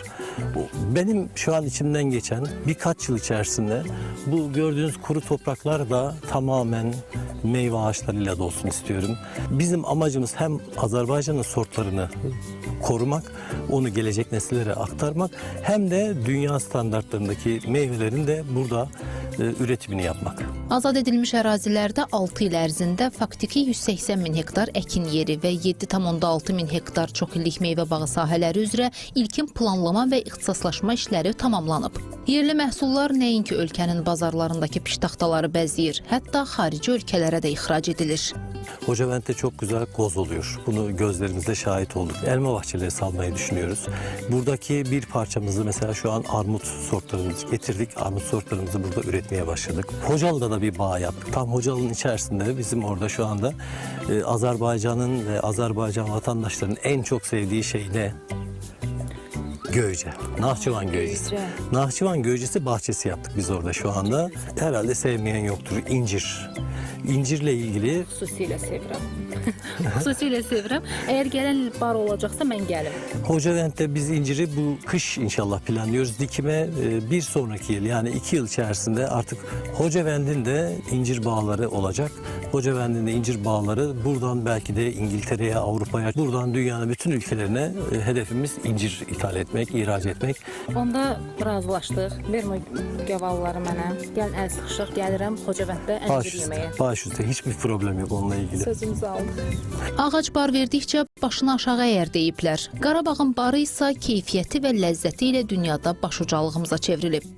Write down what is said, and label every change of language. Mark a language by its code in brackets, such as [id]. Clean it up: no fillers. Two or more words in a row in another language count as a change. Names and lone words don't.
[tr] Benim şu an içimden geçen birkaç yıl içerisinde bu gördüğünüz kuru topraklar da tamamen meyve ağaçlarıyla dolsun istiyorum. Bizim amacımız hem Azerbaycan'ın sortlarını korumak, onu gelecek nesillere aktarmak hem de dünya standartlarındaki meyvelerin de burada üretimini yapmak. [az] Azad edilmiş ərazilərdə 6 il ərzində faktiki 180 min hektar əkin yeri və 7,6 min hektar çoxillik meyvə bağı sahələri üzrə ilkin planlama və ixtisaslaşma işləri tamamlanıb. Yerli məhsullar nəinki ölkənin bazarlarındakı piştaxtaları bəzəyir, hətta xarici ölkələrə də ixrac edilir. [tr] Xocavənddə çok güzel koz oluyor. Bunu gözlerimizle şahit olduk. Elma bahçeleri salmayı düşünüyoruz. Buradaki bir parçamızı mesela şu an armut sortlarımızı getirdik. Armut sortlarımızı burada üretmeye başladık. Hocalı'da da bir bağ yaptık. Tam Hocalı'nın içerisinde bizim orada şu anda Azerbaycan'ın ve Azerbaycan vatandaşlarının en çok sevdiği şey ne? Göğce. Nahçıvan göğcesi. Nahçıvan göğcesi bahçesi yaptık biz orada şu anda. Herhalde sevmeyen yoktur. İncir. İncirle ilgili... [az] Xüsusilə sevirəm. Xüsusilə sevirəm. Əgər gələn il bar olacaqsa mən gəlim. [tr] Xocavənddə biz inciri bu kış inşallah planlıyoruz. Dikime bir sonraki yıl yani 2 yıl içerisinde artık Xocavəndin de incir bağları olacak. Xocavəndin de incir bağları buradan belki de İngiltere'ye, Avrupa'ya, buradan dünyanın bütün ülkelerine hedefimiz incir ithal etmek, ihraç etmek. [az] Onda razılaşdıq. Vermə gavalları mənə. Gəl əl sıxışıq, gəlirəm Xocavənddə incir yeməyə. Baş üstə, [tr] hiçbir problem yok onunla ilgili. [az] Sözümüzü aldıq. Ağac bar verdikcə başını aşağı əyər deyiblər. Qarabağın barı isə keyfiyyəti və ləzzəti ilə dünyada başucalığımıza çevrilib.